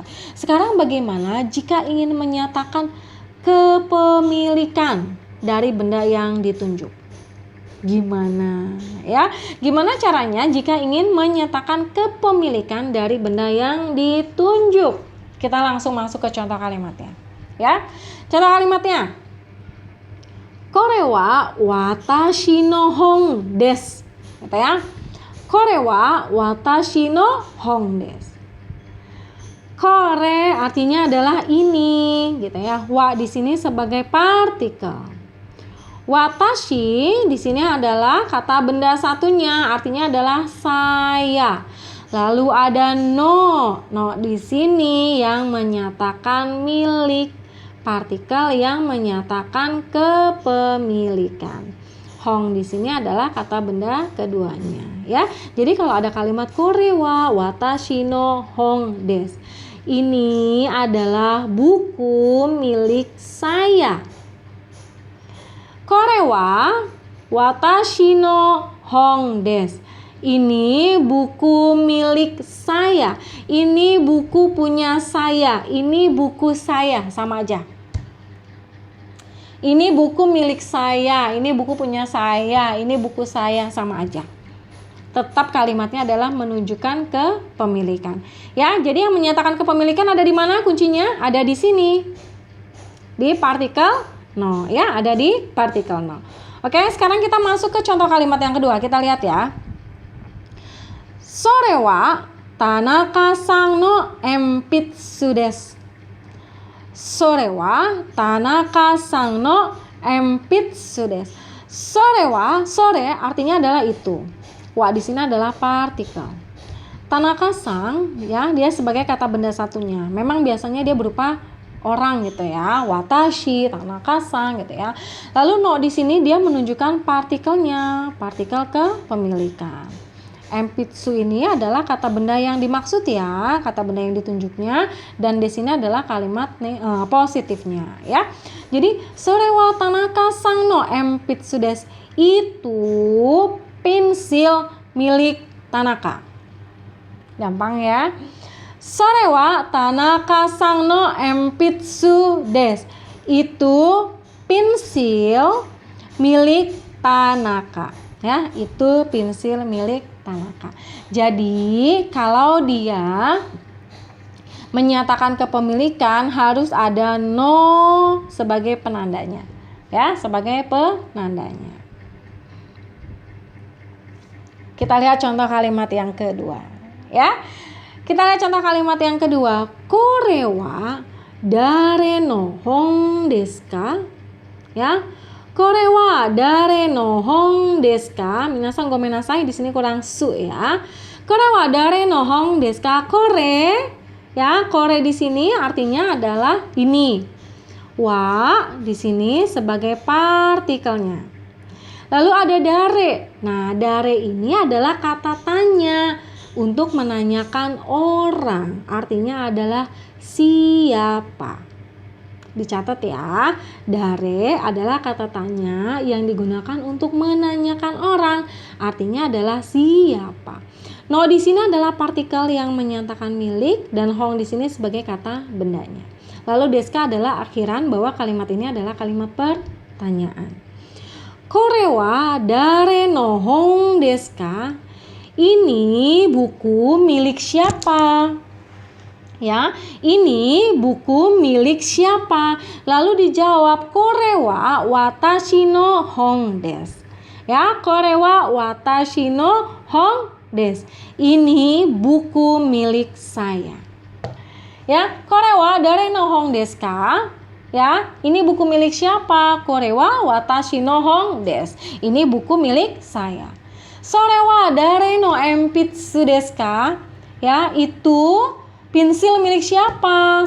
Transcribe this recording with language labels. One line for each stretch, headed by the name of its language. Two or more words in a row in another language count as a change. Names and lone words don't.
Indonesian: Sekarang bagaimana jika ingin menyatakan kepemilikan dari benda yang ditunjuk? Gimana ya? Gimana caranya jika ingin menyatakan kepemilikan dari benda yang ditunjuk? Kita langsung masuk ke contoh kalimatnya. Ya. Contoh kalimatnya.
Japanese: これは私の本です.
Indonesian: Gitu ya.
Japanese: これは私の本です.
Indonesian: Kore artinya adalah ini, gitu ya. Wa di sini sebagai partikel. Watashi di sini adalah kata benda satunya, artinya adalah saya. Lalu ada no di sini yang menyatakan milik, partikel yang menyatakan kepemilikan. Hong di sini adalah kata benda keduanya, ya. Jadi kalau ada kalimat
Japanese: これは私の本です,
Indonesian: ini adalah buku milik saya.
Japanese: これは私の本です.
Indonesian: Ini buku milik saya. Ini buku punya saya. Ini buku saya, sama aja. Ini buku milik saya. Ini buku punya saya. Ini buku saya, sama aja. Tetap kalimatnya adalah menunjukkan kepemilikan. Ya, jadi yang menyatakan kepemilikan ada di mana kuncinya? Ada di sini. Di partikel no, ya, ada di partikel no. Oke, sekarang kita masuk ke contoh kalimat yang kedua. Kita lihat ya.
Japanese: それは田中さんの鉛筆です. それは田中さんの鉛筆です. それは,
Indonesian: sore artinya adalah itu. Wa di sini adalah partikel. Tanaka-san ya, dia sebagai kata benda satunya. Memang biasanya dia berupa orang gitu ya. Watashi, Tanaka-san gitu ya. Lalu no di sini dia menunjukkan partikelnya, partikel kepemilikan. Enpitsu ini adalah kata benda yang dimaksud ya, kata benda yang ditunjuknya, dan di sini adalah kalimat positifnya ya.
Japanese: Jadi それは田中さんの鉛筆です,
Indonesian: itu pensil milik Tanaka. Gampang ya.
Japanese: それは田中さんの鉛筆です,
Indonesian: itu pensil milik Tanaka ya, itu pensil milik Tanaka. Jadi kalau dia menyatakan kepemilikan harus ada no sebagai penandanya ya, sebagai penandanya. Kita lihat contoh kalimat yang kedua ya. Kita lihat contoh kalimat yang kedua.
Japanese: これは誰の本ですか? Ya. これは誰の本ですか? 皆さんごめんなさい,
Indonesian: di sini kurang su ya.
Japanese: これは誰の本ですか?
Indonesian: Kore ya, kore di sini artinya adalah ini. Wa di sini sebagai partikelnya. Lalu ada dare. Nah, dare ini adalah kata tanya untuk menanyakan orang. Artinya adalah siapa. Dicatat ya, dare adalah kata tanya yang digunakan untuk menanyakan orang. Artinya adalah siapa. No di sini adalah partikel yang menyatakan milik, dan hong di sini sebagai kata bendanya. Lalu deska adalah akhiran bahwa kalimat ini adalah kalimat pertanyaan.
Japanese: これは誰の本ですか?
Indonesian: Ini buku milik siapa? Ya, ini buku milik siapa? Lalu dijawab
Japanese: これは私の本です. Ya, これは私の本です.
Indonesian: Ini buku milik saya.
Japanese: Ya, これは誰の本ですか?
Indonesian: Ya, ini buku milik siapa?
Japanese: これは私の本です.
Indonesian: Ini buku milik saya.
Japanese: それは誰の鉛筆ですか?
Indonesian: Ya, itu pensil milik siapa?